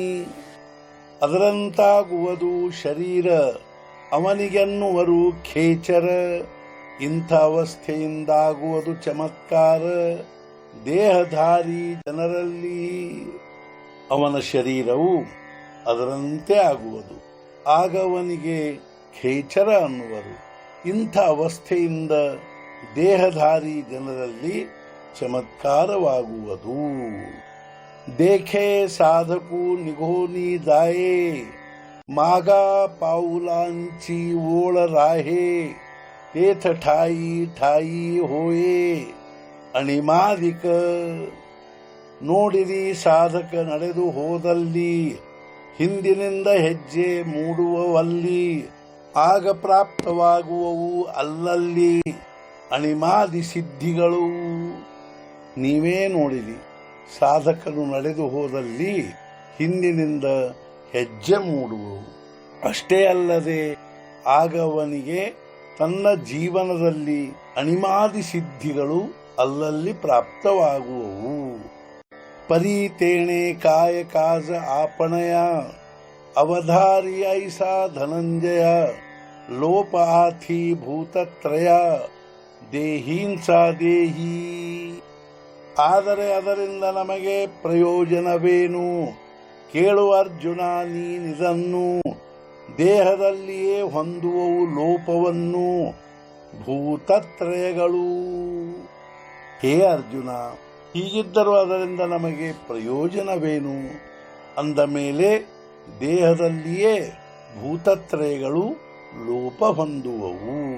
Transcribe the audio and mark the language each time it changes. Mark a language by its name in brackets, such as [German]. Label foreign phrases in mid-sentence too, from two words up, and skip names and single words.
[Kannada] ಅದರಂತಾಗುವುದು ಶರೀರ ಅವನಿಗೆನ್ನುವರು ಖೇಚರ ಇಂಥ ಅವಸ್ಥೆಯಿಂದಾಗುವುದು ಚಮತ್ಕಾರ ದೇಹಧಾರಿ ಜನರಲ್ಲಿ ಅವನ ಶರೀರವು ಅದರಂತೆ ಆಗುವುದು ಆಗ ಅವನಿಗೆ ಖೇಚರ ಅನ್ನುವರು। ಇಂಥ ಅವಸ್ಥೆಯಿಂದ ದೇಹಧಾರಿ ಜನರಲ್ಲಿ ಚಮತ್ಕಾರವಾಗುವುದು। [Marathi] देखे साधकु निघोनी जाये मागा पाऊलांची ओळ राहे तेथ ठाई ठाई होये अणिमादिक। [Kannada] ನೋಡಿರಿ ಸಾಧಕ ನಡೆದು ಹೋದಲ್ಲಿ ಹಿಂದಿನಿಂದ ಹೆಜ್ಜೆ ಮೂಡುವವಲ್ಲಿ ಆಗ ಪ್ರಾಪ್ತವಾಗುವವು ಅಲ್ಲಲ್ಲಿ ಅಣಿಮಾದಿ ಸಿದ್ಧಿಗಳು। ನೀವೇ ನೋಡಿರಿ ಸಾಧಕನು ನಡೆದು ಹೋದಲ್ಲಿ ಹಿಂದಿನಿಂದ ಹೆಜ್ಜೆ ಮೂಡುವವು ಅಷ್ಟೇ ಅಲ್ಲದೆ ಆಗ ಅವನಿಗೆ ತನ್ನ ಜೀವನದಲ್ಲಿ ಅಣಿಮಾದಿ ಸಿದ್ಧಿಗಳು ಅಲ್ಲಲ್ಲಿ ಪ್ರಾಪ್ತವಾಗುವವು। [Marathi] परीतेणे काय काज आपणया अवधारी ऐसा धनंजय लोप आथी भूतत्रया देहींसा देही। [Kannada] ಆದರೆ ಅದರಿಂದ ನಮಗೆ ಪ್ರಯೋಜನವೇನು ಕೇಳು ಅರ್ಜುನ ನೀನಿದನ್ನು ದೇಹದಲ್ಲಿಯೇ ಹೊಂದುವವು ಲೋಪವನ್ನು ಭೂತತ್ರಯಗಳು। ಹೇ ಅರ್ಜುನ ಹೀಗಿದ್ದರೂ ಅದರಿಂದ ನಮಗೆ ಪ್ರಯೋಜನವೇನು ಅಂದ ಮೇಲೆ ದೇಹದಲ್ಲಿಯೇ ಭೂತತ್ರಯಗಳು ಲೋಪ ಹೊಂದುವವು।